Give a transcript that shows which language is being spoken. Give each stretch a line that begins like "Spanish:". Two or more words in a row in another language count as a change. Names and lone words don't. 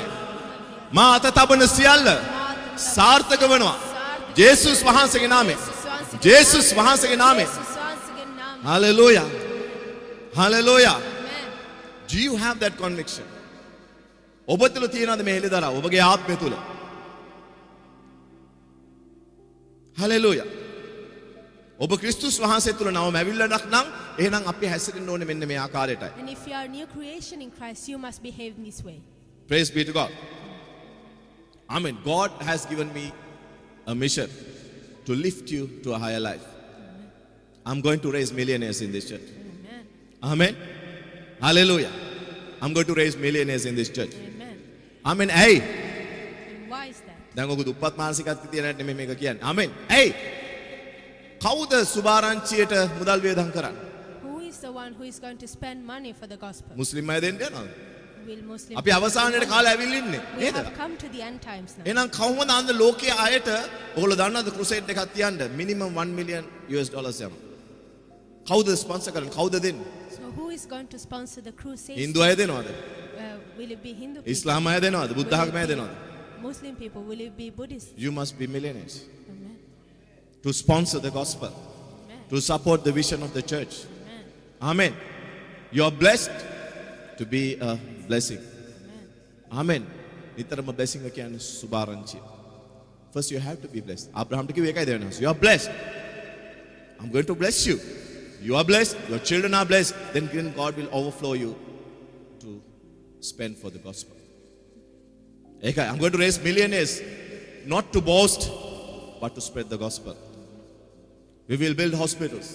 Sinhala: මා අත තබන සියල්ල සාර්ථක වෙනවා. ජේසුස් වහන්සේගේ නාමයෙන්. ජේසුස් වහන්සේගේ නාමයෙන්.
English: Hallelujah. Hallelujah. Do you have that conviction?
Sinhala: ඔබ තුළ තියෙනවද මේ හෙළිදරව් ඔබගේ ආත්මය තුළ?
English: Hallelujah.
Sinhala: ඔබ ක්‍රිස්තුස් වහන්සේ තුළ නව මැවිල්ලක් නම් එහෙනම් අපි හැසිරෙන්න ඕනේ මෙන්න මේ ආකාරයටයි.
English: And if you are a new creation in Christ, you must behave in this way. Praise be to God. Amen. God has given me a mission to lift you to a higher life. I'm going to raise millionaires in this church. Amen. Amen. Hallelujah. I'm going to raise millionaires in this church. Amen. Amen. Hey. And why is that?
Sinhala: දැන් ඔක දුප්පත් මානසිකත්වයේ තියෙන නෙමෙයි මේක කියන්නේ.
English: Amen. Hey.
Sinhala: කවුද සුභාරංචියට මුදල් වේදම් කරන්නේ?
English: Who is the one who is going to spend money for the gospel?
Sinhala: මුස්ලිම් අය දෙන්න යනවද?
English: Will Muslim
Sinhala: අපි අවසානයේ කාලේ ඇවිල්ලා ඉන්නේ.
English: we
Sinhala: නේද?
English: have come to the end times now.
Sinhala: එහෙනම් කවුමද අන්ද ලෝකයේ අයට ඔයගොල්ලෝ දන්නවද ක්‍රුසේඩ් එකක් තියන්න
English: minimum $1 million
Sinhala: යනවා. කවුද ස්පොන්සර් කරන්නේ? කවුද දෙන්නේ?
English: So who is going to sponsor the crusade?
Sinhala: හින්දු අය දෙනවද?
English: Will it be Hindu people?
Sinhala: ඉස්ලාම් අය දෙනවද? බුද්ධ
English: Will it
Sinhala: ආගමය
English: be
Sinhala: දෙනවද?
English: Muslim people? Will it be Buddhist? You must be millionaires Amen. to sponsor the gospel, Amen. to support the vision of the church. Amen. Amen. You are blessed to be a blessing. Amen.
Sinhala: Amen. නිතරම blessing එක කියන්නේ සුභාරංචිය.
English: First you have to be blessed.
Sinhala: අබ්‍රහම්ට කිව්වේ ඒකයි දෙවෙනි හස්.
English: You are blessed. I'm going to bless you. You are blessed. Your children are blessed. Then God will overflow you to spend for the gospel. Okay, I'm going to raise millionaires, not to boast, but to spread the gospel. We will build hospitals.